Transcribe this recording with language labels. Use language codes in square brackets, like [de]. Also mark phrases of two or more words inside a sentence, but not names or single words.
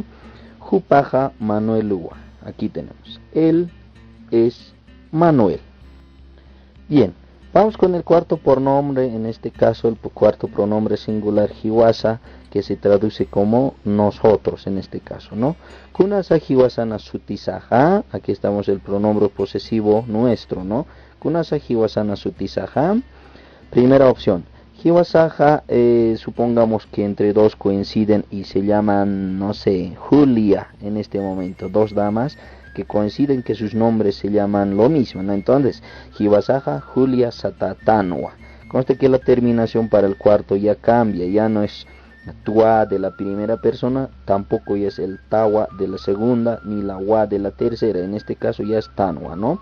[ay] Jupaja Manuel Lua, [es] aquí tenemos, él es Manuel. Bien, vamos con el cuarto pronombre, en este caso el cuarto pronombre singular Hiwasa, que se traduce como nosotros en este caso, ¿no? [ay] Kunasa Hiwasana Sutisaja, [es] aquí estamos el pronombre posesivo nuestro, ¿no? [ay] Kunasa Hiwasana Sutisaja, [es] primera opción. [ay] Hiwasaja, [es] supongamos que entre dos coinciden y se llaman, no sé, Julia en este momento, dos damas que coinciden que sus nombres se llaman lo mismo, ¿no? Entonces, [ay] Hiwasaja Julia Satatanwa. [es] Conste que la terminación para el cuarto ya cambia, ya no es tua de la primera persona, tampoco ya es el tawa de la segunda, ni la wa de la tercera, en este caso ya es tanwa, ¿no?